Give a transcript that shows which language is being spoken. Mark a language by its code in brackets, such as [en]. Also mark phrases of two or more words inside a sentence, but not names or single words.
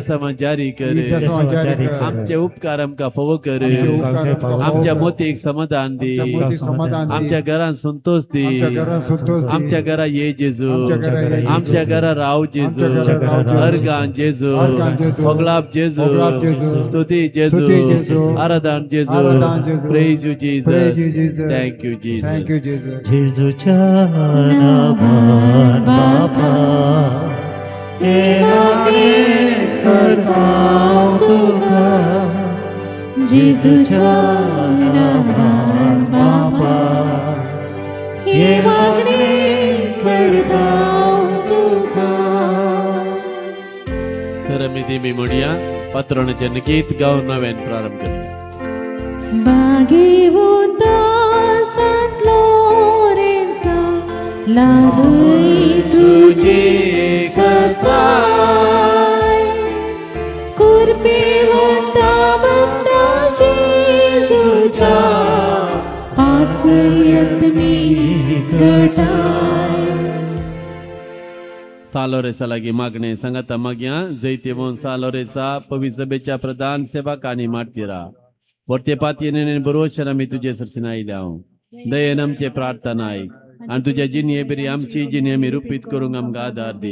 [kok] समा जारी कर आमचे उपकार आमकां फावो कर आमच्या मोतीक समाधान दी आमच्या घरान संतोष दी आमच्या घरा ये जेजू आमच्या घरा राव जेजू अर्गान जेजू फोगलाप जेजू स्तुती जेजू आराधन जेजू [en] praise you Jesus thank you Jesus [kok] जेजूच्या नावान बापा हे मागणे करता तुका जेजूच्या नावान बापा हे मागणे करता तुका. सरमिती मी म्हणया पात्रोणाचे गीत गावन नव्यान प्रारंभ करूया. Bagivunta Sant Lorenzo Ladui tuji sasai Kurpivunta Bhakta Jesucha Patayat mi gatai. सालोरेसा लागी मागणे सांगता मागया जैते मोहन सालोरेसा पवित्र सभेच्या प्रधान सेवक आणि मार्तीरा वरते पातयेने बरोवशन आमी तुजे सरसीन आयल्या दयेन आमचे प्रार्थना आयक आणि तुझ्या जिणे बरी आमची जिणे आमी रुपीत करूंक आमकां आधार दी.